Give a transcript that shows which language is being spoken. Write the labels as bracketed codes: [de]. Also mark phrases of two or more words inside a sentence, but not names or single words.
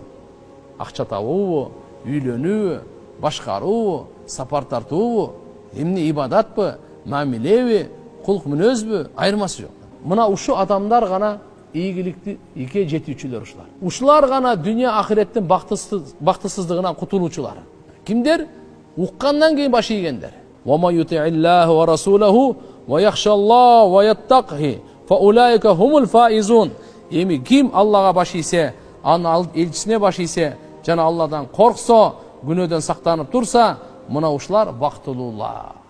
[ky] Акча табуубу, үйлөнүүбү, башкаруубу, сапар тартуубу, эмне ибадатпы, мамилеби, кулк мүнөзбү, айырмасы жок. Мына ушу адамдар гана ийгиликти ийге жетүүчүлөр ушулар. Ушулар гана дүйнө ахиреттин бактысыздыгынан кутулуучулар. Кимдер? Уккандан кийин баш ийгендер. [ar] وما يطع الله ورسوله ويخش الله ويتق فأولئك هم الفائزون. [ky] Эми ким Аллага баш ийсе, анын элчисине баш ийсе, жана Алладан корксо, күнөөдөн сактанып турса, мына ушулар бактылуулар.